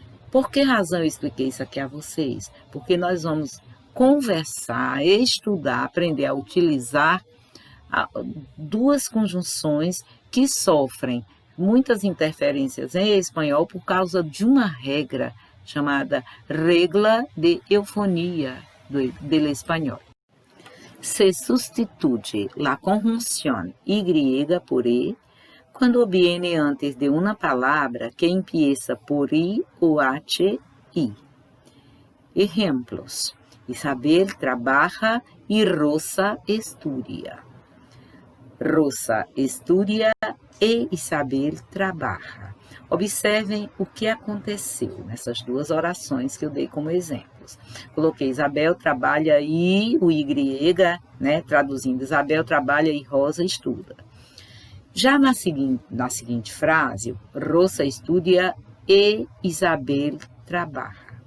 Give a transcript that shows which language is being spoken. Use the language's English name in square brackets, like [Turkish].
[Portuguese] Por que razão eu expliquei isso aqui a vocês? Porque nós vamos conversar, estudar, aprender a utilizar duas conjunções que sofrem muitas interferências em espanhol por causa de uma regra chamada [Spanish] regla de eufonia [Portuguese] do espanhol. [Spanish] Se substituye la conjunción y por e [Portuguese] quando [Spanish] viene antes de [Portuguese] uma palavra [Spanish] que empieza por i [Portuguese] ou [Spanish] h, i. Ejemplos. Isabel trabaja y Rosa estudia. Rosa estudia e Isabel trabaja. [Portuguese] Observem o que aconteceu nessas duas orações que eu dei como exemplos. Coloquei Isabel trabalha e o y, né, traduzindo, Isabel trabalha e Rosa estuda. Já na seguinte frase, Rosa estudia e Isabel trabalha.